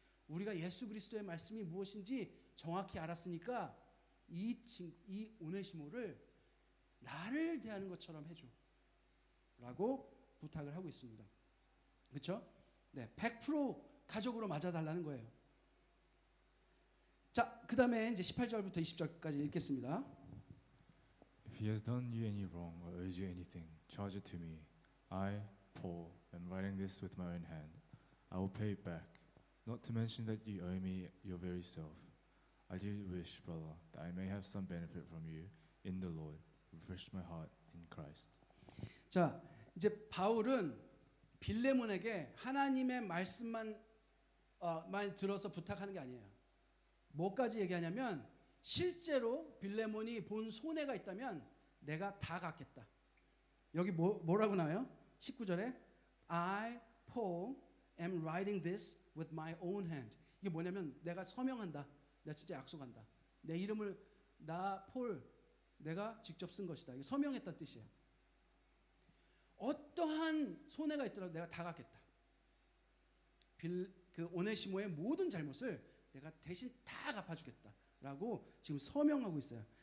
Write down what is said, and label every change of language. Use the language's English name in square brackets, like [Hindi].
[Korean] 우리가 예수 그리스도의 말씀이 무엇인지 정확히 알았으니까 이 오네시모를 나를 대하는 것처럼 해줘 라고 부탁을 하고 있습니다. 그렇죠? 네, 100% 가족으로 맞아달라는 거예요. 자, 그 다음에 이제 18절부터 20절까지 읽겠습니다. [English] If he has done you any wrong or owes you anything, charge it to me. I, Paul, am writing this with my own hand. I will pay it back. Not to mention that you owe me your very self. I do wish, brother, that I may have some benefit from you in the Lord. Refresh my heart in Christ. [Korean] 자, 이제 바울은 빌레몬에게 하나님의 말씀만 말 들어서 부탁하는 게 아니에요. 뭐까지 얘기하냐면 실제로 빌레몬이 본 손해가 있다면 내가 다 갚겠다. 여기 뭐라고 나와요? 19절에 [English] I, Paul, am writing this with my own hand. [Korean] 이게 뭐냐면 내가 서명한다. 내가 진짜 약속한다. 내 이름을 나 폴 내가 직접 쓴 것이다. 이게 서명했다는 뜻이에요. 어떠한 손해가 있더라도 내가 다 갚겠다. 그 오네시모의 모든 잘못을 내가 대신 다 갚아주겠다라고 지금 서명하고 있어요.